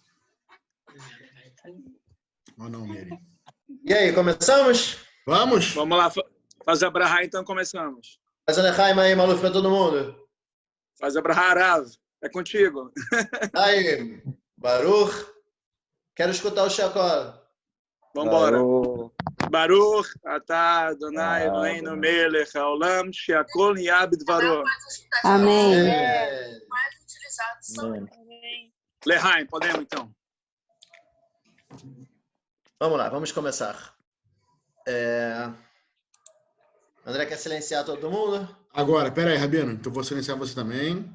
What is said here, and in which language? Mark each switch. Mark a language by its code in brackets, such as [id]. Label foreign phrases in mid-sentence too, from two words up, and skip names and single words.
[pt] Ou não, Mary? E aí, começamos? Vamos? Vamos lá, fazer a Brahá, então começamos. Faz a Lechaim aí, Maluf, pra todo mundo. Faz a Brahá, Arav. É contigo. Aí, Baruch. Quero escutar o Chacol. Vambora. [he] ברוך, אתה, אדוני, אלוהינו מלך העולם, שהכל נהיה בדברו. [pt] Amém. Mais utilizados são. Lehaim, podemos então. Vamos lá, vamos começar. André quer silenciar todo mundo? Agora, peraí, Rabino. Então vou silenciar você também.